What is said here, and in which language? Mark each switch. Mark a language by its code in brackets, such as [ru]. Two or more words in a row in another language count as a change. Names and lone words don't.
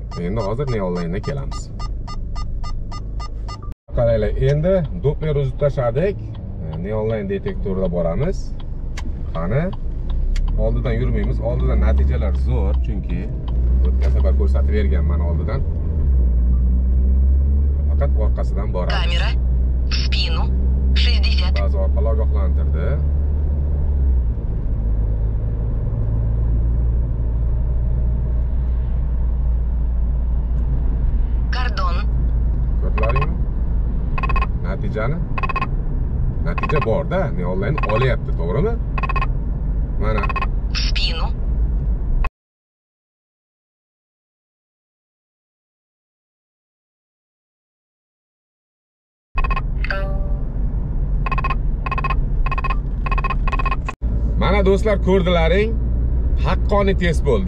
[uz] Endi hozir Neonline'ga kelamiz. Qaranglar, endi Doppler uzib tashladik. Neonline detektorida boramiz. Qani, oldidan yurmaymiz. Oldidan natijalar zo'r, chunki o'tgan safar ko'rsatib berganman oldidan. Faqat orqasidan boramiz. Kamera [ru] в спину [uz] 60. Baza orqali ogohlantirdi. Kordon Ko'rdilaringmi? Natija bor-da, Neonline olyapti, to'g'rimi? Mana [ru] в спину. [uz] Mana do'stlar, ko'rdilaring, haqqoniy test bo'ldi.